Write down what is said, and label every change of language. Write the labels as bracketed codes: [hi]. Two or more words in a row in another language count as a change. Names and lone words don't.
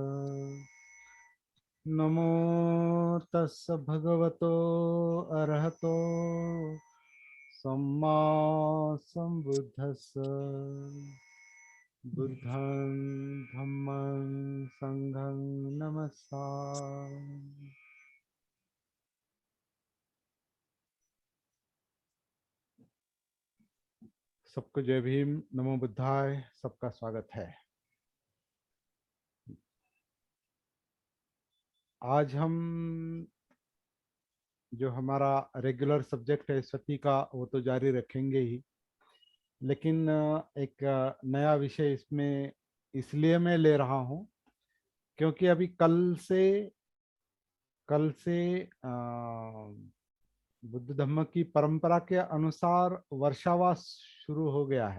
[pi] नमो तस् भगवतो अरहतो सम्मा संबुद्धस्स। बुद्धं धम्मं संघं नमस्कार। [hi] सबको जय भीम, [pi] नमो बुद्धाय। [hi] सबका स्वागत है। आज हम जो हमारा रेगुलर सब्जेक्ट है सती का, वो तो जारी रखेंगे ही, लेकिन एक नया विषय इसमें इसलिए मैं ले रहा हूँ क्योंकि अभी कल से बुद्ध धम्म की परंपरा के अनुसार वर्षावास शुरू हो गया है।